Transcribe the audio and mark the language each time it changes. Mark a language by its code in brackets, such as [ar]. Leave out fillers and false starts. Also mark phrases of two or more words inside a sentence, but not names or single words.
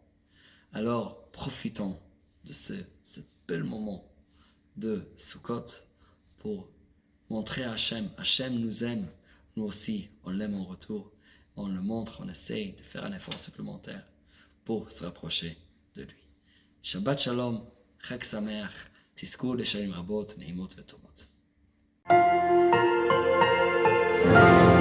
[fr] Alors, profitons de ce bel moment de Sukkot pour montrer à Hachem, Hachem nous aime, nous aussi, on l'aime en retour, on le montre, on essaye de faire un effort supplémentaire pour se rapprocher de lui. [he] שבת שלום, חג שמח, תזכו לשנים רבות, נעימות וטובות.